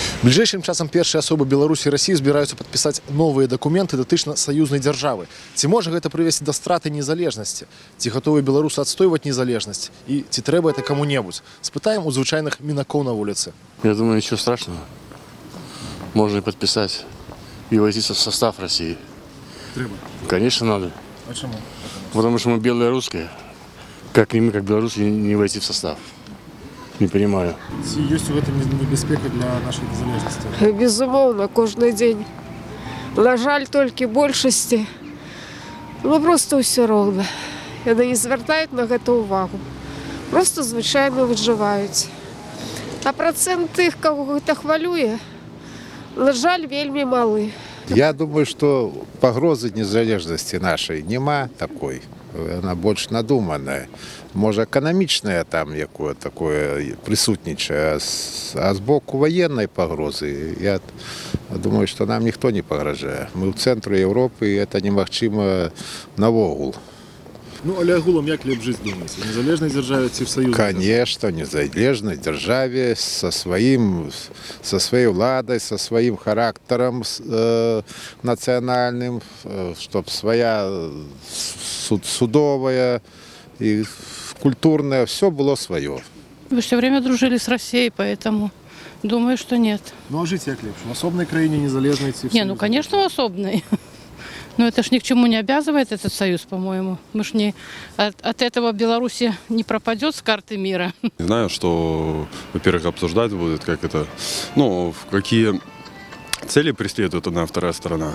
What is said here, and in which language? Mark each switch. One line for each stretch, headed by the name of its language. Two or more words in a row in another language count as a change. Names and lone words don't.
Russian: Ближайшим часам
Belarusian: першыя асобы Беларусі і Расіі збіраюцца падпісаць новыя дакументы датычна саюзнай дзяржавы. Ці можа гэта прывесці да страты незалежнасці? Ці гатовыя беларусы адстойваць незалежнасць? І ці трэба это каму-небудзь? Спытаем у звычайных мінакоў на вуліцы.
Russian: Я думаю, ничего страшного. Можно и подписать, и войти в состав России.
Belarusian: Трэба.
Russian: Конечно, надо.
Belarusian: А чаму?
Russian: Потому что мы белые русские. Как не мы, как белорусы, не войти в состав. Не понимаю.
Belarusian: Ці ёсць у гэтым небяспека для нашай незалежнасці? Безумоўна, кожны дзень. На жаль, толькі большасці. Просто ўсё роўна. Яны не звяртаюць на гэта ўвагу. Просто звычайна выжываюць. А працэнт тых, каго гэта хвалюе, на жаль, вельмі малы.
Russian: Я думаю, что погрозы незалежности нашей нема такой. Она больше надуманная. Может, экономичная там якое такое присутничае, а с боку военной погрозы, я думаю, что нам никто не погрожает. Мы в центре Европы, и это
Belarusian: немагчыма навогул. Ну, але агулам як лепш жыць, думаеце? В незалежнай дзяржаве ці в саюзнай?
Russian: Конечно, в незалежной державе со своей владой, со своим характером национальным, чтобы своя судовая и культурная, все было свое. Вы все время дружили с Россией, поэтому думаю, что нет.
Belarusian: Ну, а жыць як лепш? В асобнай краіне незалежнай ці в
Russian: Не, ну, конечно, в особной. Но это ж ни к чему не обязывает этот союз, по-моему. Мы ж не от этого Беларусь не пропадет с карты мира. Знаю, что, во-первых, обсуждать будет, как это, ну, какие цели преследует одна вторая сторона.